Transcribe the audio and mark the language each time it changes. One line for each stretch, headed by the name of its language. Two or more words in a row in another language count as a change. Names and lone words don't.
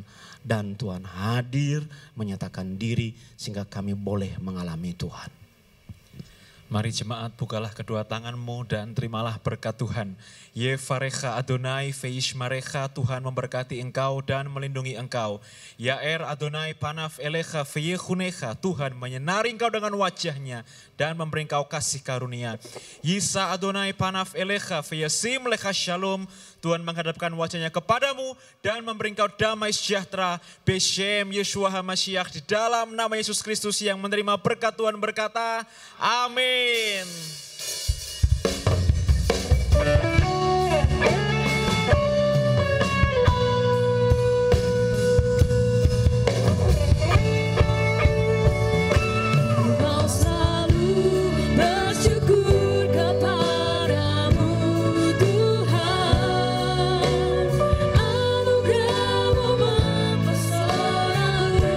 Indonesian: Dan Tuhan hadir menyatakan diri sehingga kami boleh mengalami Tuhan. Mari jemaat bukalah kedua tanganmu dan terimalah berkat Tuhan.
Hebrew: יברכך אדוני וישמרך,
Indonesian: Tuhan memberkati engkau dan melindungi engkau.
Hebrew: יאר אדוני פניו אליך ויחנך,
Indonesian: Tuhan menyinari engkau dengan wajahnya dan memberi engkau kasih karunia.
Hebrew: ישא אדוני פניו אליך וישם לך שלום,
Indonesian: Tuhan menghadapkan wajahnya kepadamu dan memberi engkau damai sejahtera.
Hebrew: בשם ישוע המשיח,
Indonesian: di dalam nama Yesus Kristus yang menerima berkat Tuhan berkata, amin. Kau selalu bersyukur kepadamu Tuhan, anugerah-Mu mempesonaku.